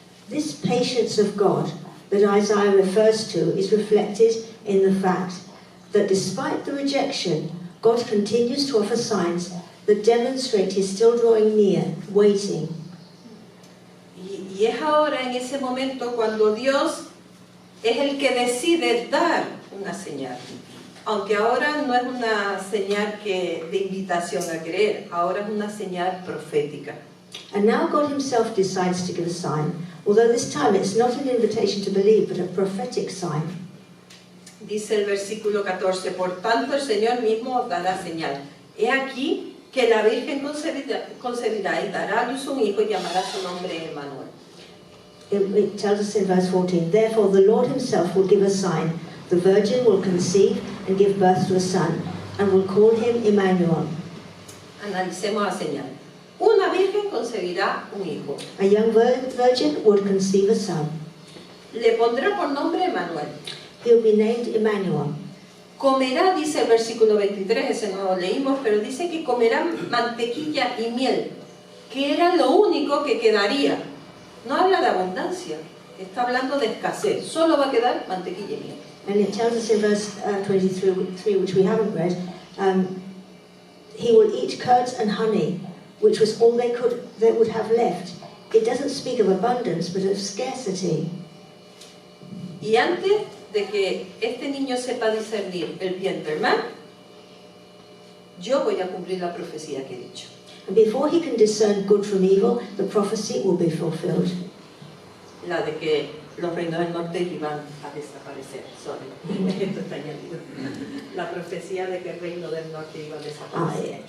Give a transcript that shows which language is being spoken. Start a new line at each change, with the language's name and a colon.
English: This patience of God that Isaiah refers to is reflected in the fact that despite the rejection, God continues to offer signs that demonstrate He's still drawing near, waiting.
Spanish: Y es ahora, en ese momento, cuando Dios es el que decide dar una señal. Aunque ahora no es una señal de invitación a creer, ahora es una señal profética.
English: And now God Himself decides to give a sign, although this time it's not an invitation to believe, but a prophetic sign.
Spanish: Dice el versículo 14, por tanto el Señor mismo dará señal. He aquí que la Virgen concebirá y dará a luz un hijo y llamará su nombre Emmanuel.
English: It tells us in verse 14, therefore the Lord Himself will give a sign. The virgin will conceive and give birth to a son, and will call him Emmanuel.
Spanish: Analicemos la señal. Una virgen concebirá un hijo.
English: A young virgin would conceive a son.
Spanish: Le pondrá por nombre Emmanuel.
English: He will be named Emmanuel.
Spanish: Comerá, dice el versículo 23, ese no lo leímos, pero dice que comerá mantequilla y miel, que era lo único que quedaría. No habla de abundancia, está hablando de escasez. Solo va a quedar mantequilla y miel.
English: And it tells us in verse 23, which we haven't read, he will eat curds and honey, which was all they would have left. It doesn't speak of abundance, but of scarcity.
Spanish: Y antes de que este niño sepa discernir el bien del mal, yo voy a cumplir la profecía que he dicho.
English: And before he can discern good from evil, the prophecy will be fulfilled.
Spanish: La de que los reinos del norte iban a desaparecer.
English: Sorry,
Spanish: esto está añadido. La profecía de que el reino del norte iba a desaparecer.